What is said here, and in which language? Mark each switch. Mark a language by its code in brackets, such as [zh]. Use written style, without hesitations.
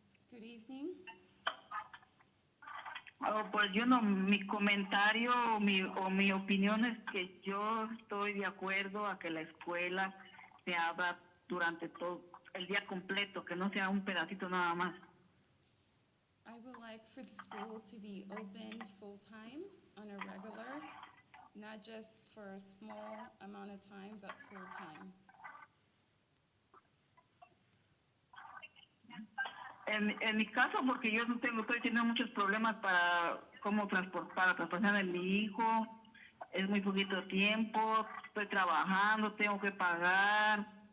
[en] Good evening. [es] Pues yo no, mi comentario o mi opinión es que yo estoy de acuerdo a que la escuela se abra durante todo el día completo, que no sea un pedacito nada más. [en] I would like for the school to be open full-time on a regular, not just for a small amount of time, but full-time. [es] En mi caso, porque yo no estoy teniendo muchos problemas para transportar a mi hijo, es muy poquito tiempo, estoy trabajando, tengo que pagar.